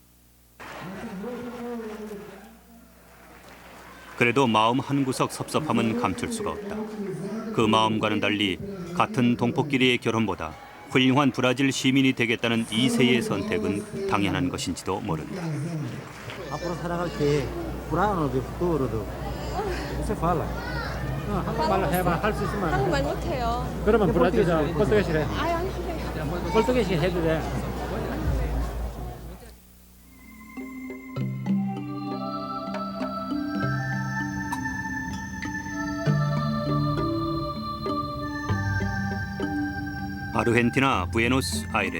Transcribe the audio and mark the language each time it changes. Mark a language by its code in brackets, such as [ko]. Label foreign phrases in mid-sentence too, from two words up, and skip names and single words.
[ko] 그래도 마음 한구석 섭섭함은 감출 수가 없다. 그 마음과는 달리 같은 동포끼리의 결혼보다 훌륭한 브라질 시민이 되겠다는 2세의 선택은 당연한 것인지도 모른다. 앞으로 살아갈 때 불안해도 [pt] futuro você fala. [ko] 한국말로 해봐. 할 수 있으면. 한국말 못해요. 그러면 브라질에서 포르투갈식 해. 아유, 안 해요. 포르투갈식 해도 돼. 아르헨티나 부에노스아이레스.